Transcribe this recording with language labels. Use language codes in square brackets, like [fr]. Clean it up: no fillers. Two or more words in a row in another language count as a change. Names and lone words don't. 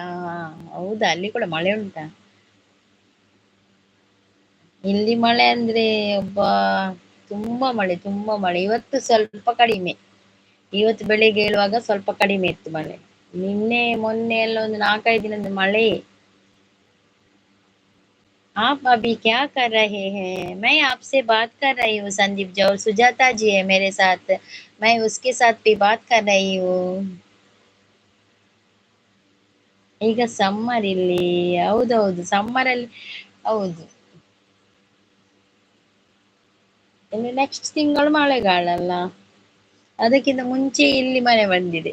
[kn] ಹೌದಾ, ಅಲ್ಲಿ ಕೂಡ ಮಳೆ ಉಂಟಾ? ಇಲ್ಲಿ ಮಳೆ ಅಂದ್ರೆ ಒಬ್ಬಾ ತುಂಬಾ ಮಳೆ, ತುಂಬಾ ಮಳೆ. ಇವತ್ತು ಸ್ವಲ್ಪ ಕಡಿಮೆ. ಇವತ್ತು ಬೆಳಿಗ್ಗೆ ಏಳುವಾಗ ಸ್ವಲ್ಪ ಕಡಿಮೆ ಇತ್ತು ಮಳೆ. ನಿನ್ನೆ ಮೊನ್ನೆ ಎಲ್ಲ ಒಂದು 4-5 ದಿನದ ಮಳೆ. [hi] आप अभी क्या कर रहे हैं? मैं आपसे बात कर रही हूँ संदीप जी, और सुजाता जी है मेरे साथ, मैं उसके साथ भी बात कर रही हूँ. [kn] ಈಗ ಸಮ್ಮರ್ ಇಲ್ಲಿ, ಹೌದೌದು ಸಮ್ಮರ್ ಅಲ್ಲಿ. ಹೌದು, ಇನ್ನು ನೆಕ್ಸ್ಟ್ ತಿಂಗಳು ಮಳೆಗಾಲ ಅಲ್ಲ, ಅದಕ್ಕಿಂತ ಮುಂಚೆ ಇಲ್ಲಿ ಮಳೆ ಬಂದಿದೆ.